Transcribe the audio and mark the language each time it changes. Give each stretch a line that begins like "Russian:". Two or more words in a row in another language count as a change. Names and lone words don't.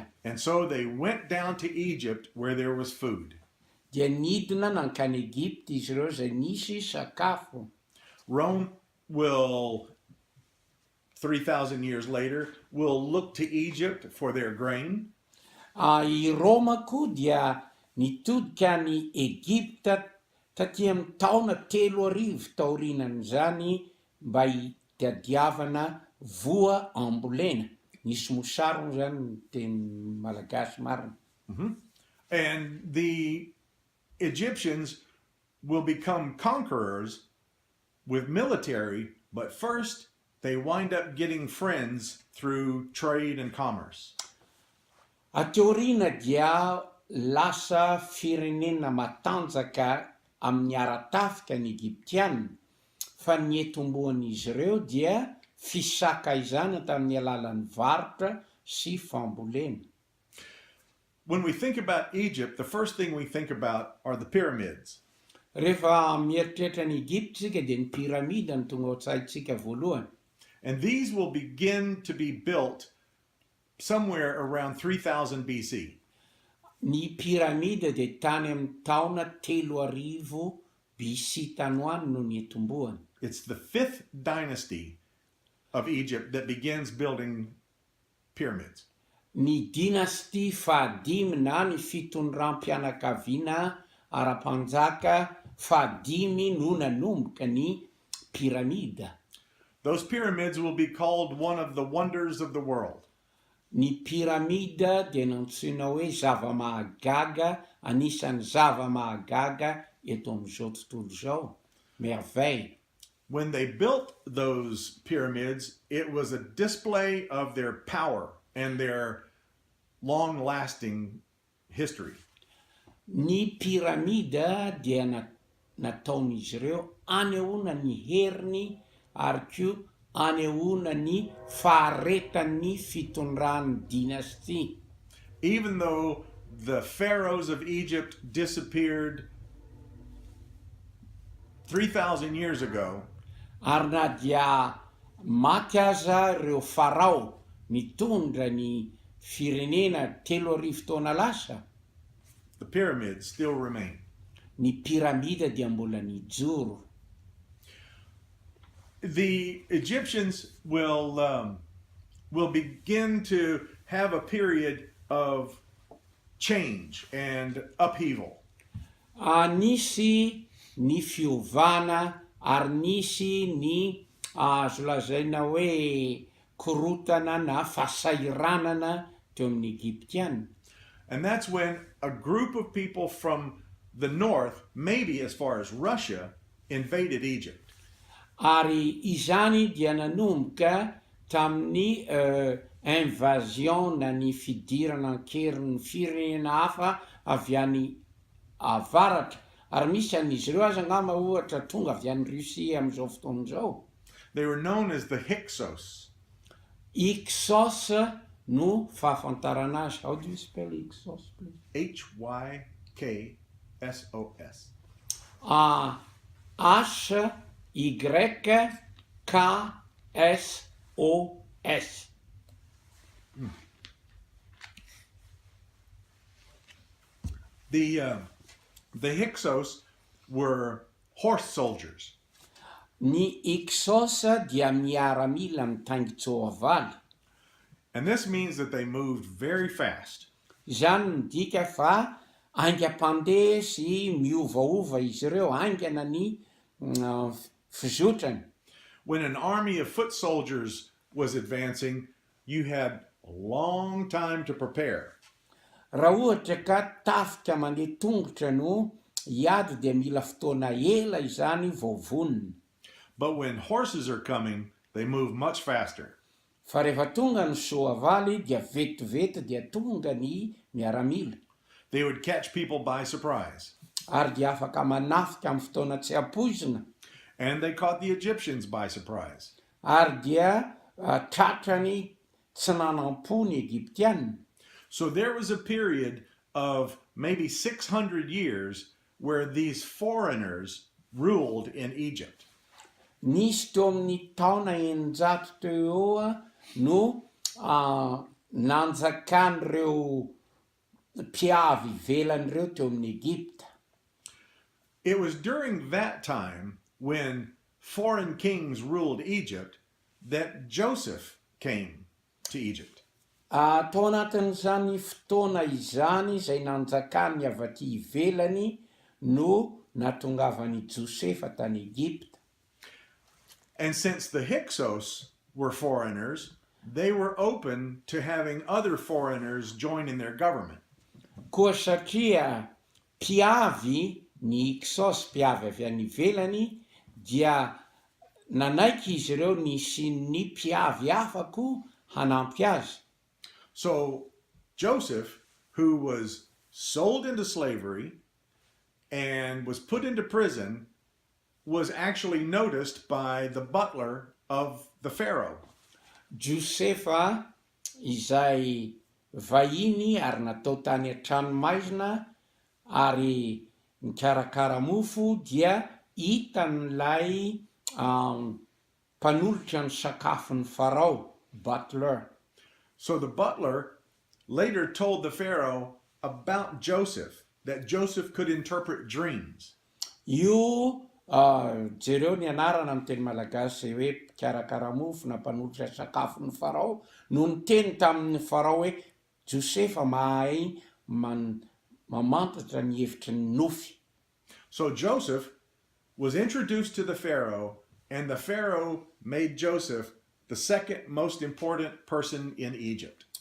English: And so they went down to Egypt where there was food.
Malagasy: Dia nidina nankany Egypte izy ireo zay nisy sakafo.
English: Rome will, 3,000 years later, will look to Egypt for their grain.
Malagasy: I Roma koa dia nitodika ny Egypta taty amin'ny taona 3,000 taorinan'izany mba hitadiavana voa ambolena. Nisy mosarona zany ny teny malagasy marina.
English: And the Egyptians will become conquerors with military, but first they wind up getting friends through trade and commerce.
Malagasy: Ateorina dia lasa firenena matanjaka amin'ny aratafika ny Egyptianina, fa ny etombohan'izy ireo dia fisaka izany tamin'ny alalan'ny varotra sy fambolena.
English: When we think about Egypt, the first thing we think about are the pyramids.
Malagasy: Rehefa mieritreritra ny Egypte tsika dia ny piramida no tonga ao an-tsaintsika voalohany.
English: And these will begin to be built somewhere around 3000 BC.
Malagasy: Ny piramida dia tany amin'ny taona 3,000 BC tany ho any no nietombohany.
English: It's the 5th dynasty of Egypt that begins building pyramids.
Malagasy: Ny dynastie fahadimy na ny fitondram-pianakaviana ara-panjaka fahadimy no nanomboka ny piramida.
English: Those pyramids will be called one of the wonders of the world.
Malagasy: Ny piramida dia nantsoina hoe zava-mahagaga, anisan'ny zava-mahagaga eto amin'izao tontolo izao. Merveille.
English: When they built those pyramids, it was a display of their power and their long-lasting history.
Malagasy: Ny piramida dia nataon'izy ireo anehoana ny heriny ary koa anehoana ny faharetan'ny fitondran'ny dynastie.
English: Even though the pharaohs of Egypt disappeared 3,000 years ago,
Malagasy: Ary na dia maty aza ireo farao nitondra ny firenena 3,000 taona lasa,
English: the pyramids still remain.
Malagasy: ny piramida dia mbola nijoro.
English: The Egyptians will begin to have a period of change and upheaval.
Malagasy: Nisy ny fiovana ary nisy ny azo lazaina hoe korotana na fasairanana teo amin'ny Egyptiana.
English: And that's when a group of people from the north, maybe as far as Russia, invaded Egypt.
Malagasy: Ary izany dia nanomboka tamin'ny invasion na ny fidirana ankerin'ny firenena hafa avy any avaratra. Ary misy an'izy ireo aza angamba ohatra tonga avy any Russia amin'izao fotoana izao.
English: They were known as the Hyksos.
Malagasy: Hyksos no fahafantarana azy.
English: How do you spell Hyksos, please? Hyksos. Hyksos. The Hyksos were horse soldiers.
Malagasy: Ny Hyksos dia miaramila mitaingy tsoavaly.
English: And this means that they moved very fast.
Malagasy: Izany midika fa aingam-pandeha sy miovaova izy ireo, aingana ny fizotrany.
English: When an army of foot soldiers was advancing, you had a long time to prepare.
Malagasy: Raha ohatra ka tafika mandeha tongotra no hiady dia mila fotoana ela izany vao vonona.
English: But when horses are coming, they move much faster.
Malagasy: Fa rehefa tonga ny soavaly dia vetivety dia tonga ny miaramila.
English: They would catch people by surprise.
Malagasy: Ary dia afaka manafika amin'ny fotoana tsy ampoizina.
English: And they caught the Egyptians by surprise.
Malagasy: Ary dia tratrany tsy nanam-po ny Egyptiana.
English: So there was a period of maybe 600 years where these foreigners ruled in Egypt.
Malagasy: Nisy teo amin'ny taona 900 teo eo no nanjakan'ireo mpiavy ivelan'ireo teo amin'ny Egypta.
English: It was during that time when foreign kings ruled Egypt that Joseph came to Egypt.
Malagasy: Tao anatin'izany fotoana izany izay nanjakany avy aty ivelany no natongavany Josefa tany Egypta.
English: And since the Hyksos were foreigners, they were open to having other foreigners join in their government.
Malagasy: Koa satria mpiavy ny Hyksos, mpiavy avy any ivelany, dia nanaiky izy ireo nisy ny mpiavy hafa koa hanampy azy.
English: So Joseph, who was sold into slavery and was put into prison, was actually noticed by the butler of the Pharaoh.
Malagasy: Josefa izay vahiny ary natao tany an-tranomaizina ary nikarakara mofo dia hitan'ilay mpanolotra ny sakafon'ny Farao,
English: butler. So the butler later told the Pharaoh about Joseph, that Joseph could interpret dreams.
Malagasy: Io jereo ny anarana amin'ny teny malagasy hoe mpikarakara mofo na mpanolotra sakafon'ny Farao no niteny tamin'ny Farao hoe Josefa mahay mamantatra ny hevitry ny nofy.
English: So Joseph was introduced to the Pharaoh, and the Pharaoh made Joseph the second most important person in Egypt.